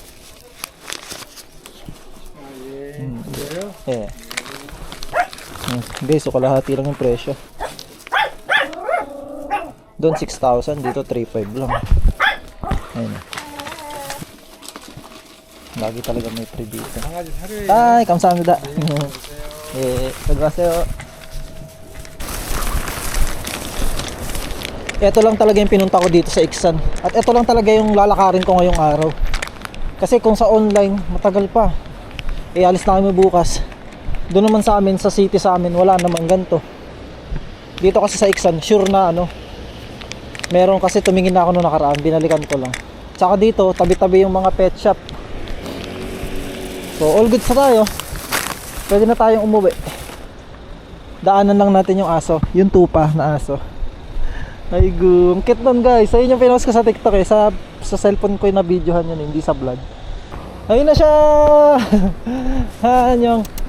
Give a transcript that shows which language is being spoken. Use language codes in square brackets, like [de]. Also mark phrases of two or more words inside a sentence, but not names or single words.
[tl] Guys, so kalahati lang yung presyo. Doon 6,000, dito 3,500 lang. Ayun. Lagi talaga may free dito. Ay, [ko] 감사합니다. 예, 들어가세요. [tl] Ito lang talaga yung pinunta ko dito sa Iksan. At ito lang talaga yung lalakarin ko ngayong araw. Kasi kung sa online, matagal pa. Alis na kami bukas. Doon naman sa amin, sa city sa amin, wala namang ganito. Dito kasi sa Iksan, sure na ano. Meron kasi tumingin na ako noong nakaraan, binalikan ko lang. Tsaka dito, tabi-tabi yung mga [en] pet shop. [tl] So, [en] all good [tl] sa tayo. Pwede na tayong umuwi. Daanan lang natin yung aso, yung tupa na aso. Ay go, ang cute nun guys. Ayun yung pinost ko sa TikTok eh. Sa cellphone ko yung na-videohan yun, hindi sa vlog. Ayun na siya. Anyong.